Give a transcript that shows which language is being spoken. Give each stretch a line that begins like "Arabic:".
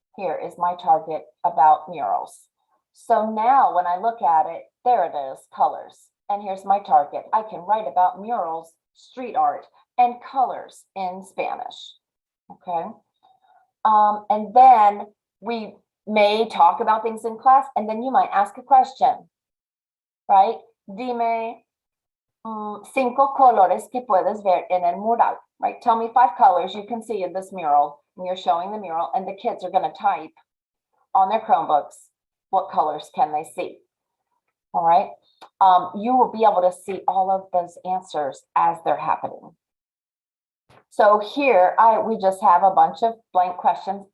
English: Here is my target about murals. So now when I look at it, there it is, colors. And here's my target. I can write about murals, street art, and colors in Spanish. Okay. And then we may talk about things in class, and then you might ask a question, right?
Spanish: Dime 5 colores que puedes ver en el mural, right?
English: Tell me 5 colors you can see in this mural. And you're showing the mural, and the kids are going to type on their Chromebooks, what colors can they see? All right. You will be able to see all of those answers as they're happening. So here we just have a bunch of blank questions.